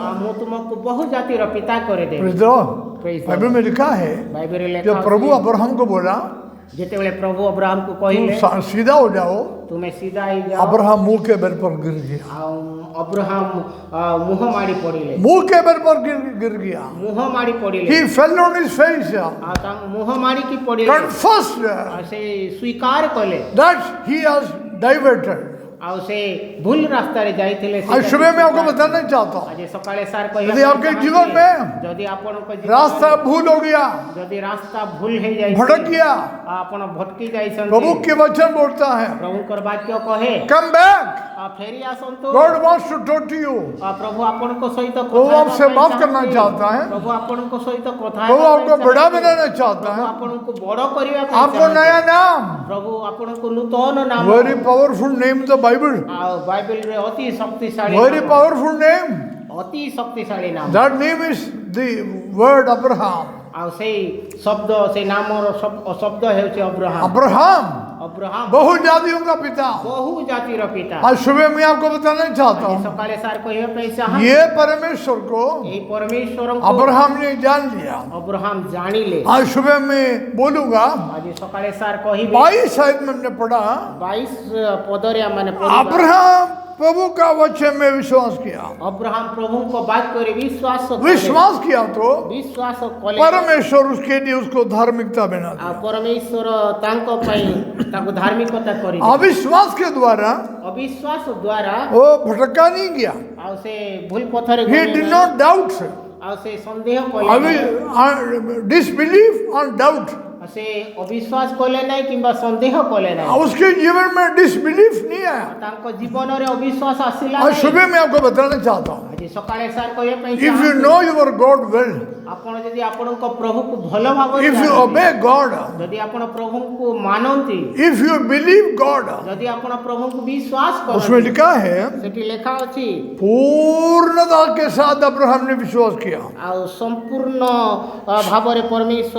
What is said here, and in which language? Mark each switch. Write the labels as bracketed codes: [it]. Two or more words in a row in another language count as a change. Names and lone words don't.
[or] ଆଉ ମୁଁ ତୁମକୁ ବହୁ ଜାତିର ପିତା କରିଦେବି। [en] Praise the Lord। Praise the [hi] बाइबल में लिखा है, [or] ବାଇବେଲରେ ଲେଖା [hi] जब प्रभु [or] ଅଛି, [hi] अब्राहम को बोला, [or] ଯେତେବେଳେ ପ୍ରଭୁ ଅବ୍ରାହମକୁ [hi] तुम [or] କହିଲେ, [hi] सीधा हो जाओ, [or] ତୁମେ ସିଧା ହେଇଯାଅ, [hi] अब्राहम मुंह के बल पर गिर गया। [or] ଆଉ ଅବ୍ରାହମ ମୁହଁ ମାଡ଼ି ପଡ଼ିଲେ। [hi] मुंह के बल पर गिर गया। [or] ମୁହଁ ମାଡ଼ି ପଡ଼ିଲେ। [en] He fell on his face, [or] ଆଉ ତାଙ୍କ ମୁହଁ ମାଡ଼ିକି ପଡ଼ିଲେ। [en] confessed [or] ଆଉ ସେ ସ୍ୱୀକାର କଲେ [en] that he has diverted [or] ଆଉ ସେ ଭୁଲ ରାସ୍ତାରେ ଯାଇଥିଲେ [hi] आज सुबह मैं आपको बताना चाहता हूँ, [or] ଆଜି ସକାଳେ ସାର୍ କହିବା [hi] यदि आपके [or] ପାଇଁ [hi] जीवन [or] ଚାହାନ୍ତି, [hi] में [or] ଯଦି ଆପଣଙ୍କ [hi] रास्ता भूल हो गया, [or] ଯଦି ରାସ୍ତା ଭୁଲ ହେଇଯାଇଛି, [hi] भटक गया, [or] ଆପଣ ଭଟକି ଯାଇଛନ୍ତି, [hi] प्रभु के वचन बोलता है [or] ପ୍ରଭୁଙ୍କର ବାକ୍ୟ କହେ [en] come back, [or] ଫେରି ଆସନ୍ତୁ। [en] God wants to talk to you. [or] ପ୍ରଭୁ ଆପଣଙ୍କ ସହିତ [hi] वो [or] କଥା [hi] आपसे [or] ହେବା ପାଇଁ [hi] बात करना [or] ଚାହାନ୍ତି। [hi] चाहता है। [or] ପ୍ରଭୁ ଆପଣଙ୍କ ସହିତ କଥା [hi] प्रभु [or] ହେବା [hi] आपको [or] ପାଇଁ [hi] बड़ा [or] ଚାହାନ୍ତି। [hi] बनाना चाहता [or] ପ୍ରଭୁ [hi] है, [or] ଆପଣଙ୍କୁ ବଡ଼ କରିବା ପାଇଁ [hi] आपको [or] ଚାହାନ୍ତି। [hi] नया नाम, [or] ପ୍ରଭୁ ଆପଣଙ୍କୁ ନୂତନ ନାମ, [en] very powerful name the Bible, [or] ଆଉ ବାଇବେଲରେ ଅତି ଶକ୍ତିଶାଳୀ [en] वेरी [or] ନାମ, [en] powerful name, [or] ଅତି ଶକ୍ତିଶାଳୀ ନାମ। [en] that name is the word Abraham. [or] ଆଉ ସେଇ ଶବ୍ଦ, ସେଇ ନାମର ଶବ୍ଦ ହେଉଛି ଅବ୍ରାହମ। [hi] अब्राहम [or] ଅବ୍ରାହମ [hi] बहु जातियों का पिता। [or] ବହୁ ଜାତିର ପିତା। [hi] आज सुबह मैं आपको बताना चाहता [or] ଆଜି [hi] हूँ, [or] ସକାଳେ ସାର୍ କହିବା ପାଇଁ ଚାହାନ୍ତି, [hi] ये परमेश्वर को [or] ଏଇ ପରମେଶ୍ୱରଙ୍କୁ [hi] अब्राहम ने जान लिया। [or] ଅବ୍ରାହମ ଜାଣିଲେ। [hi] आज सुबह मैं बोलूंगा, [or] ଆଜି ସକାଳେ ସାର୍ କହିବେ [hi] 22 शायद में हमने पढ़ा, [or] 22 ପଦରେ ଆମମାନେ ପଢିବା, [hi] अब्राहम प्रभु का वचन में विश्वास किया। [or] ଅବ୍ରାହମ ପ୍ରଭୁଙ୍କ ବାକ୍ୟରେ ବିଶ୍ୱାସ କଲେ। [hi] विश्वास किया तो [or] ବିଶ୍ୱାସ କଲେ, [hi] परमेश्वर उसके लिए उसको धार्मिकता बना [or] ଆଉ [hi] दिया। [or] ପରମେଶ୍ୱର ତାଙ୍କ ପାଇଁ ତାଙ୍କୁ ଧାର୍ମିକତା କରି, [hi] अविश्वास के द्वारा [or] ଅବିଶ୍ୱାସ ଦ୍ୱାରା [hi] वो भटका नहीं गया, [or] ଆଉ ସେ ଭୁଲ ପଥରେ [en] he [or] ଗଲେ [en] did [or] ନାହିଁ। [en] not doubt, [or] ଆଉ ସେ ସନ୍ଦେହ କଲେ ନାହିଁ। [en] disbelief and doubt, [or] ଆଉ ସେ ଅବିଶ୍ୱାସ କଲେ ନାହିଁ କିମ୍ବା ସନ୍ଦେହ କଲେ ନାହିଁ। [hi] उसके जीवन में डिसबिलीफ नहीं आया। [or] ତାଙ୍କ ଜୀବନରେ ଅବିଶ୍ୱାସ ଆସିଲା [hi] आज [or] ନାହିଁ। [hi] सुबह मैं आपको बताना चाहता हूँ, [or] ଆଜି ସକାଳେ ସାର୍ କହିବା ପାଇଁ [en] if you [or] ଚାହାନ୍ତି, [en] know your God well, [or] ଆପଣ ଯଦି ଆପଣଙ୍କ ପ୍ରଭୁକୁ ଭଲ ଭାବରେ [en] if you [or] ଜାଣନ୍ତି, [en] obey God, [or] ଯଦି ଆପଣ ପ୍ରଭୁଙ୍କୁ ମାନନ୍ତି, [en] if you believe God, [or] ଯଦି ଆପଣ ପ୍ରଭୁଙ୍କୁ ବିଶ୍ୱାସ [hi] उसमें [or] କରନ୍ତି, [hi] लिखा है [or] ସେଠି ଲେଖା ଅଛି, [hi] पूर्णता के साथ अब्राहम ने विश्वास किया। [or] ଆଉ ସମ୍ପୂର୍ଣ୍ଣ ଭାବରେ ପରମେଶ୍ୱର